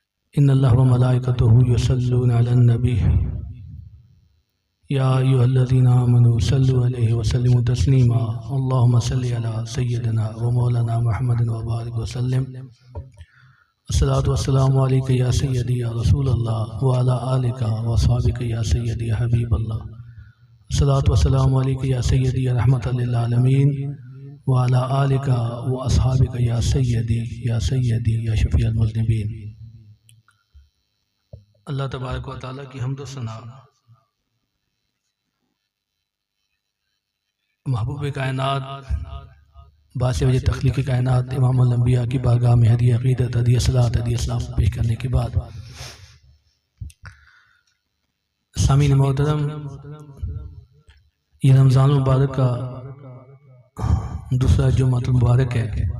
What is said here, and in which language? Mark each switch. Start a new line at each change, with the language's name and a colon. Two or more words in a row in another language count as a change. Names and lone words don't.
Arabic: إن الله وملائكته يصلون على النبي يا أيها الذين آمنوا صلوا عليه وسلموا تسليما اللهم صل على سيدنا ومولانا محمد وبارك وسلم. الصلاة والسلام عليك يا سيدي يا رسول الله وعلى آلك وأصحابك يا سيدي يا حبيب الله. الصلاة والسلام عليك يا سيدي يا رحمة للعالمين وعلى آلك وأصحابك يا سيدي يا شفيع المذنبين.
Urdu: اللہ تبارک و تعالیٰ کی حمد و ثنا محبوب کائنات باعث وجہ تخلیق کائنات امام الانبیاء کی بارگاہ میں ہدیہ عقیدت ہدیہ صلوٰۃ ہدیہ سلام پیش کرنے کے بعد سامعین محترم، یہ رمضان مبارک کا دوسرا جمعۃ المبارک ہے.